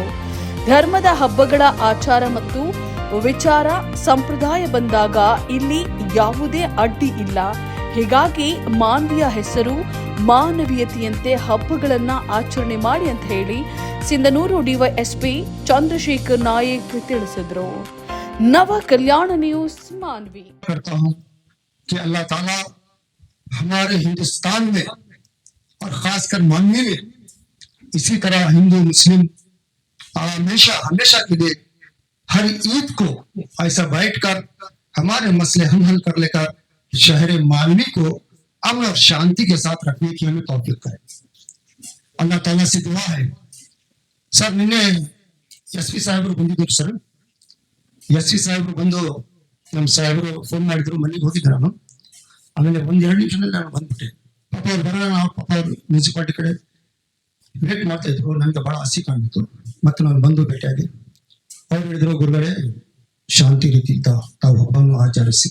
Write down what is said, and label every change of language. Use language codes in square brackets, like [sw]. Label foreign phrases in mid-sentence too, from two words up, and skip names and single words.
[kn] ಧರ್ಮದ ಹಬ್ಬಗಳ ಆಚಾರ ಮತ್ತು ವಿಚಾರ ಸಂಪ್ರದಾಯ ಬಂದಾಗ ಇಲ್ಲಿ ಯಾವುದೇ ಅಡ್ಡಿ ಇಲ್ಲ. ಹೀಗಾಗಿ ಮಾನ್ವಿಯ ಹೆಸರು ಮಾನವೀಯತೆಯಂತೆ ಹಬ್ಬಗಳನ್ನ ಆಚರಣೆ ಮಾಡಿ ಅಂತ ಹೇಳಿ ಸಿಂಧನೂರು ಡಿವೈಎಸ್ಪಿ ಚಂದ್ರಶೇಖರ್ ನಾಯಕ್ ತಿಳಿಸಿದ್ರು. ನವ कल्याण न्यूज मानवी. [hi] करता हूं कि अल्लाह ताला हमारे हिंदुस्तान में और खासकर मानवी में इसी तरह हिंदू मुस्लिम हमेशा के लिए हर ईद को ऐसा बैठकर हमारे मसले हम हल कर लेकर शहर मानवी को अमन और शांति के साथ रखने की हमें तौफीक करे. अल्लाह ताला से दुआ है. [kn] ಸರ್ ನಿನ್ನೆ ಎಸ್ಪಿ ಸಾಹೇಬರು ಬಂದಿದ್ರು. ಸರ್ ಎಸ್ಪಿ ಸಾಹೇಬರು ಬಂದು ನಮ್ಮ ಸಾಹೇಬರು ಫೋನ್ ಮಾಡಿದ್ರು, ಮನೆಗೆ ಹೋಗಿದ್ದೆ ನಾನು. ಆಮೇಲೆ 1-2 ನಿಮಿಷದಲ್ಲಿ ನಾನು ಬಂದ್ಬಿಟ್ಟೆ. ಪಾಪ ಅವ್ರು ಬರೋಣ, ಪಾಪ ಅವ್ರು ಮುನ್ಸಿಪಾಲಿಟಿ ಕಡೆ ವೇಟ್ ಮಾಡ್ತಾ ಇದ್ರು. ನನಗೆ ಬಹಳ ಹಸಿ ಕಾಣಿತ್ತು. ಮತ್ತೆ ನಾನು ಬಂದು ಭೇಟಿಯಾಗಿ ಅವ್ರು ಹೇಳಿದ್ರು, ಗುರುಗಳೇ ಶಾಂತಿ ರೀತಿಯಿಂದ ತಾವು ಹಬ್ಬವನ್ನು ಆಚರಿಸಿ.